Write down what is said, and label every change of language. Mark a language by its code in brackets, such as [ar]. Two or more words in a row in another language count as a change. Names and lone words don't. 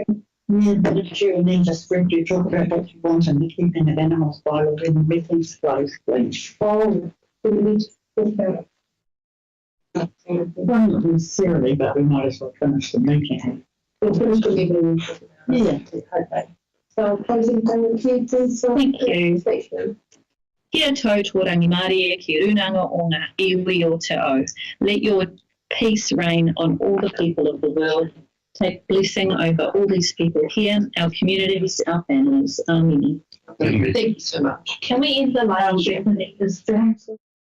[en] Yeah, but if you need to spread, you talk about what you want and the keeping of animals by within meetings closed, please. Oh, we need to talk about it. Well, not necessarily, but we might as well finish the meeting. We'll finish the meeting. Yeah, okay. So closing comment here, please. Thank you. [mi] Kia tau tō rangimarie ki runanga o ngā iwi o te ao. [en] Let your peace reign on all the people of the world. Take blessing over all these people here, our communities, our families. Amen. Thank you so much. Can we end the live stream?